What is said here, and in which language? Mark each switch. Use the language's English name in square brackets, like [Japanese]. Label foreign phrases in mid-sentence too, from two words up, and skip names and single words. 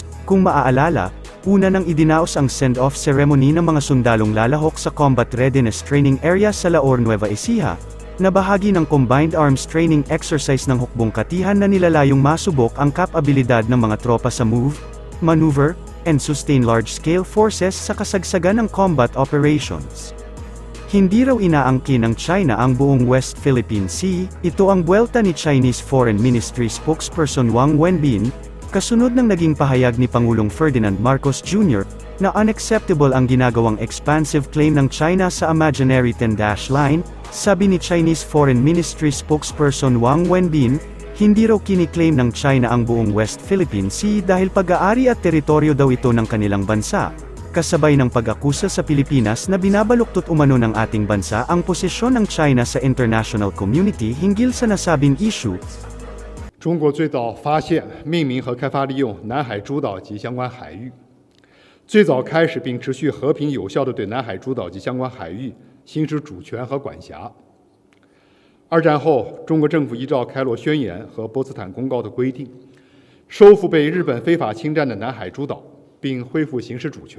[Filipino] Kung maaalala, una nang idinaos ang [English] send-off ceremony [Filipino] ng mga sundalong lalahok sa Combat Readiness Training Area sa Laor, Nueva Ecija, na bahagi ng Combined Arms Training Exercise ng hukbong katihan na nilalayong masubok ang kapabilidad ng mga tropa sa [English] move, maneuver, and sustain large-scale forces [Filipino] sa kasagsagan ng [English] combat operations. [Filipino] Hindi raw inaangkin ng China ang buong West Philippine Sea. Ito ang buwelta ni [English] Chinese Foreign Ministry spokesperson [Filipino] Wang Wenbin, kasunod ng naging pahayag ni Pangulong Ferdinand Marcos Jr., na unacceptable ang ginagawang [English] expansive claim [Filipino] ng China sa [English] imaginary 10-dash line. [Filipino] Sabi ni [English] Chinese Foreign Ministry spokesperson [Filipino] Wang Wenbin, hindi raw kiniklaim ng China ang buong West Philippine Sea dahil pag-aari at teritoryo daw ito ng kanilang bansa. Kasabay ng pag-akusa sa Pilipinas na binabaluktot umano ng ating bansa ang posisyon ng China sa [English] international community [Filipino] hinggil sa nasabing issue. [Chinese] 中国最早发现、命名和开发利用南海诸岛及相关海域，最早开始并持续和平有效地对南海诸岛及相关海域行使主权和管辖。二战后，中国政府依照开罗宣言和波茨坦公告的规定，收复被日本非法侵占的南海诸岛，并恢复行使主权。